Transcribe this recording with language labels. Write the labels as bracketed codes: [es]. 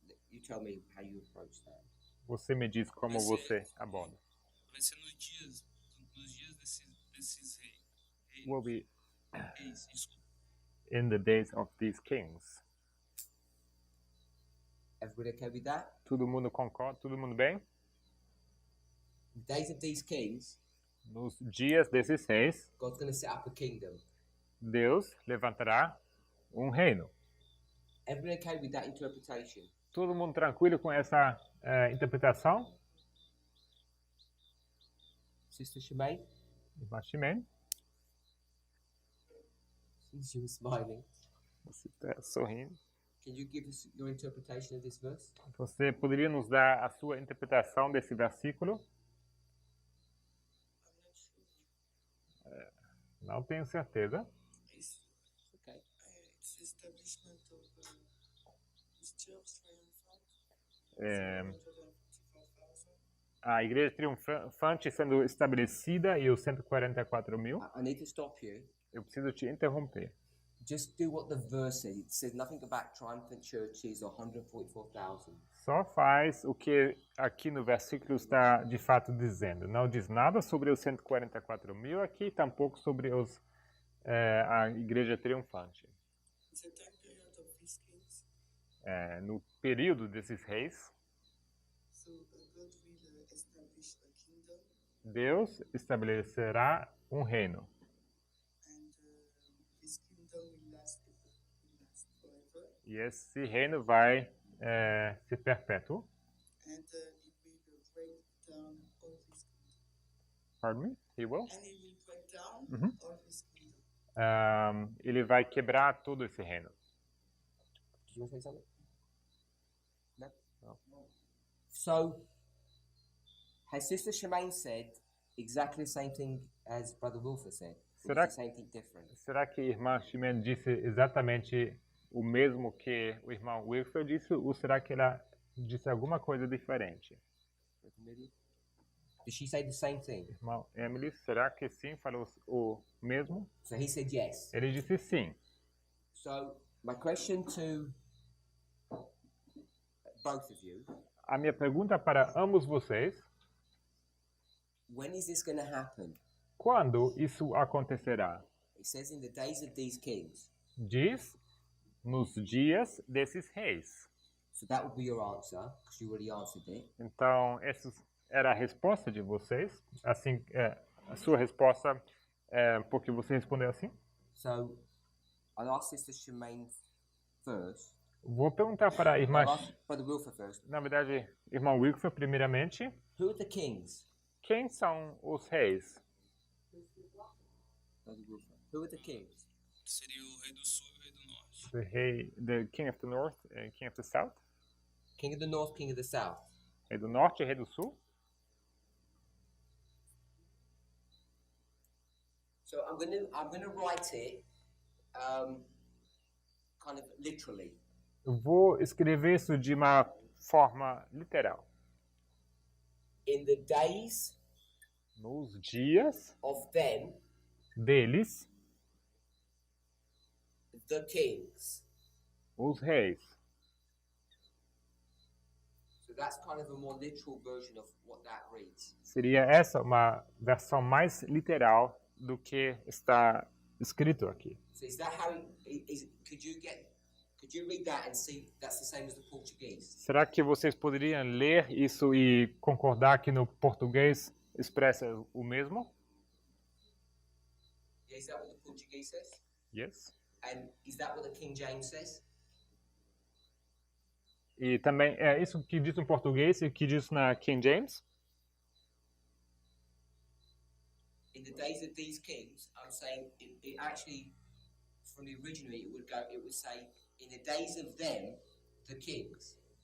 [en] You tell me how you approach that. [pt] Você me diz como você aborda. Vai ser nos dias desses reis. [en] Will be [pt] Reis, desculpa. [en] in the days of these kings. Everybody okay with that? [pt] Todo mundo concorda? Todo mundo bem? [en] The days of these kings, [pt] Nos dias desses reis, [en] God's going to set up a kingdom. [pt] Deus levantará um reino. [en] Everybody okay with that interpretation? [pt] Todo mundo tranquilo com essa interpretação? [en] Sister Shemaine? [pt] Irmã Ximene? [en] Since you were smiling, [pt] Você está sorrindo. [en] can you give us your interpretation of this verse? [pt] Você poderia nos dar a sua interpretação desse versículo? Não tenho certeza. [en] It's Okay. it's the establishment of the church triumphant. [pt] É, [en] 155,000. [pt] a igreja triunfante sendo estabelecida e os 144 mil. [en] I need to stop you. [pt] Eu preciso te interromper. [en] Just do what the verse says. It says nothing about triumphant churches or 144,000. [pt] Só faz o que aqui no versículo está de fato dizendo. Não diz nada sobre os 144 mil aqui, tampouco sobre a igreja triunfante. [en] the time period of these kings, [pt] No período desses reis, [en] so God will establish a kingdom, [pt] Deus estabelecerá um reino. [en] and this kingdom will last forever, [pt] E esse reino vai ser perpétuo. [en] and it will break down all this kingdom. Pardon me? He will? And it will break down Mhm. all this kingdom. [pt] Ele vai quebrar todo esse reino. [en] Did you want to say something? No. So, has Sister Shemaine said exactly the same thing as Brother Wilfer said? Or [pt] Será [en] is the same thing different? [pt] Será que a irmã Ximene disse exatamente o mesmo que o irmão Wilfer disse? Ou será que ela disse alguma coisa diferente? [en] Did she say the same thing? [pt] Irmão Emily, será que sim falou o mesmo? [en] So he said yes. [pt] Ele disse sim. [en] So my question to both of you: [pt] A minha pergunta para ambos vocês: [en] when is this going to happen? [pt] quando isso acontecerá? [en] It says in the days of these kings. [pt] Diz nos dias desses reis. [en] So that would be your answer, because you already answered it. [pt] Então, essa era a resposta de vocês. Assim, a sua resposta é porque você respondeu assim. [en] So I'll ask Sister Shemaine first. [pt] Vou perguntar para a irmã, [en] I'll ask Brother Wilfer first. [pt] na verdade, irmão Wilfer, primeiramente, [en] Who are the kings? [pt] quem são os reis? [en] Brother Wilfer. Who are the kings? [pt] Seria o rei do sul e o rei do norte. [en] The King of the North and King of the South? King of the North, King of the South. [pt] Rei do Norte e Rei do Sul? [en] So I'm gonna write it kind of literally. [pt] Eu vou escrever isso de uma forma literal. [en] In the days [pt] Nos dias [en] of them, [pt] deles, [en] the kings. [pt] os reis. [en] So that's kind of a more literal version of what that reads. [pt] Seria essa uma versão mais literal do que está escrito aqui. [en] So is that how could you read that and see that's the same as the Portuguese? [pt] Será que vocês poderiam ler isso e concordar que no português expressa o mesmo? [en] Yeah, is that what the Portuguese says? Yes. And is that what the King James says? [pt] E também é isso que diz no português e que diz na King James? [en] In the days of these kings, I'm saying it actually, from the original, it would say, in the days of them, the kings.